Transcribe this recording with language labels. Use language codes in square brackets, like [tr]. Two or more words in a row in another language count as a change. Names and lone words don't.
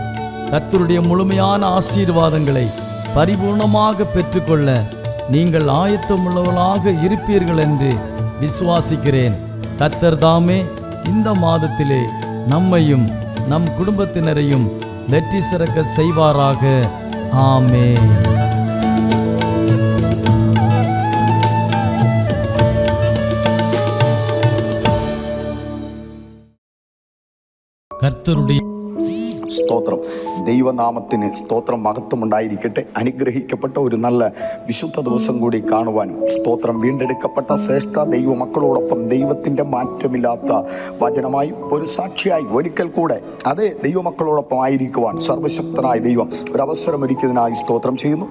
[ta] கர்த்தருடைய முழுமையான ஆசீர்வாதங்களை பரிபூர்ணமாக பெற்றுக்கொள்ள நீங்கள் ஆயத்தமுள்ளவர்களாக இருப்பீர்கள் என்று விசுவாசிக்கிறேன். கர்த்தர் தாமே இந்த மாதத்திலே நம்மையும் நம் குடும்பத்தினரையும் வெற்றி சிறக்க செய்வாராக. ஆமென். [ml] കർത്തരുടെ സ്തോത്രം. ദൈവനാമത്തിന് സ്തോത്രം, മഹത്വം ഉണ്ടായിരിക്കട്ടെ. അനുഗ്രഹിക്കപ്പെട്ട ഒരു നല്ല വിശുദ്ധ ദിവസം കൂടി കാണുവാനും സ്തോത്രം, വീണ്ടെടുക്കപ്പെട്ട ശ്രേഷ്ഠ ദൈവ മക്കളോടൊപ്പം ദൈവത്തിൻ്റെ മാറ്റമില്ലാത്ത വചനമായി ഒരു സാക്ഷിയായി ഒരിക്കൽ കൂടെ അതേ ദൈവമക്കളോടൊപ്പം ആയിരിക്കുവാൻ സർവശക്തനായ ദൈവം ഒരവസരമൊരുക്കിയതിനായി സ്തോത്രം ചെയ്യുന്നു.